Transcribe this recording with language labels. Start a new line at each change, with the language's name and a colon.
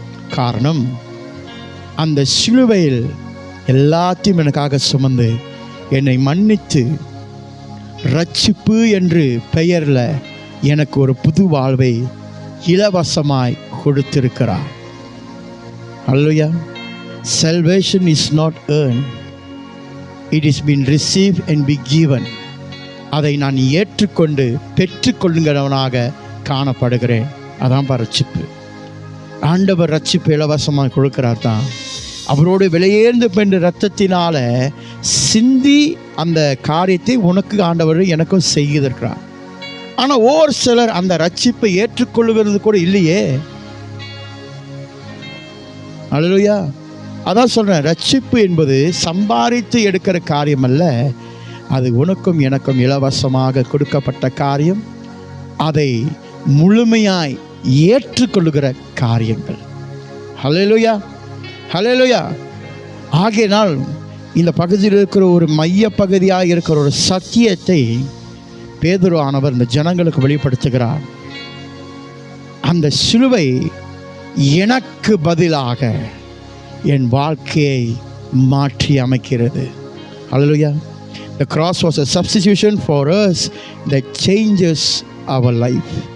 Tamil: காரணம், அந்த சிலுவையில் எல்லாத்தையும் எனக்காக சுமந்து என்னை மன்னித்து ரட்சிப்பு என்று பெயரில் எனக்கு ஒரு புது வாழ்வை இலவசமாய் கொடுத்திருக்கிறார். ஹல்லேலூயா.
English: Salvation is not earned. It is been received and be given.
Tamil: அதை நான் ஏற்றுக்கொண்டு பெற்றுக்கொள்ளுகிறவனாக காணப்படுகிறேன். அதான் ரட்சிப்பு. ஆண்டவர் ரட்சிப்பு இலவசமாக கொடுக்கிறார் தான். அவரோடு விலையேர்ந்து பெற்ற இரத்தத்தினால சிந்தி அந்த காரியத்தை உனக்கு ஆண்டவர் எனக்கும் செய்திருக்கிறார். ஆனால் ஓர் சிலர் அந்த ரட்சிப்பை ஏற்றுக்கொள்ளுகிறது கூட இல்லையே. அல்லேலூயா. அதான் சொல்கிறேன், ரட்சிப்பு என்பது சம்பாதித்து எடுக்கிற காரியம் அல்ல, அது உனக்கும் எனக்கும் இலவசமாக கொடுக்கப்பட்ட காரியம். அதை முழுமையாய் ஏற்றுக்கொள்ளுகிற காரியங்கள். ஹல்லேலூயா. ஹல்லேலூயா. ஆகையினால் இந்த பகுதியில் இருக்கிற ஒரு மைய பகுதியாக இருக்கிற ஒரு சத்தியத்தை பேதுரு ஆனவர் இந்த ஜனங்களுக்கு வெளிப்படுத்துகிறார். அந்த சிலுவை எனக்கு பதிலாக என் வாழ்க்கையை மாற்றி அமைக்கிறது. ஹல்லேலூயா.
English: The cross was a substitution for us that changes our life.